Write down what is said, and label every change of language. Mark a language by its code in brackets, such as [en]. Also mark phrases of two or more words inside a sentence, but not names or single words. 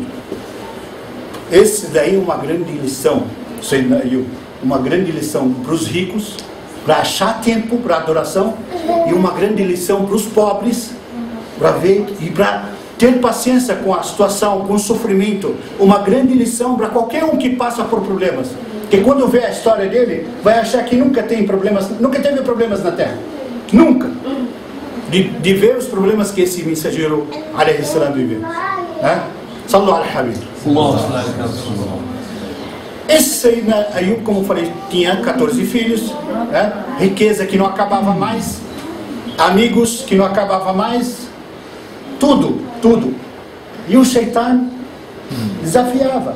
[pt] Esse daí é uma grande lição, uma grande lição para os ricos, para achar tempo para adoração, e uma grande lição para os pobres, para ver e para ter paciência com a situação, com o sofrimento. Uma grande lição para qualquer um que passa por problemas, que quando vê a história dele, vai achar que nunca teve problemas na Terra. Nunca. De ver os problemas que esse mensageiro [ar] عليه السلام [pt] viveu, né? [ar] صلوا على الحبيب. Esse Sayyidina Ayub, [pt] como eu falei, tinha 14 filhos, né? Riqueza que não acabava mais, amigos que não acabava mais, tudo. E o Shaitan desafiava.